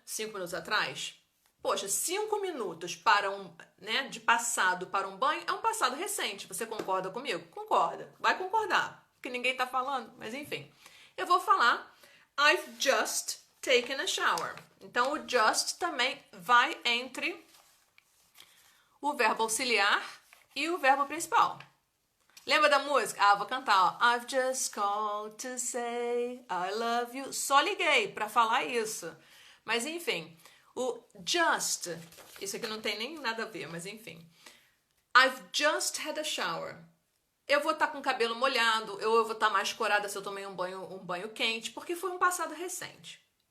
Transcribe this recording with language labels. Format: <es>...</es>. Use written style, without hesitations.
<pt>5 minutos atrás, poxa, 5 minutos para de passado para um banho é um passado recente. Você concorda comigo? Concorda. Vai concordar, porque ninguém tá falando, mas enfim. Eu vou falar</pt> <en>I've just taken a shower.</en> <pt>Então, o just também vai entre o verbo auxiliar e o verbo principal. Lembra da música? Ah, vou cantar, ó.</pt> <en>I've just called to say I love you.</en> <pt>Só liguei para falar isso. Mas enfim, o just, isso aqui não tem nem nada a ver, mas enfim.</pt> <en>I've just had a shower.</en> <pt>Eu vou estar com o cabelo molhado, eu vou estar mais corada se eu tomei um banho quente, porque foi um passado recente.</pt>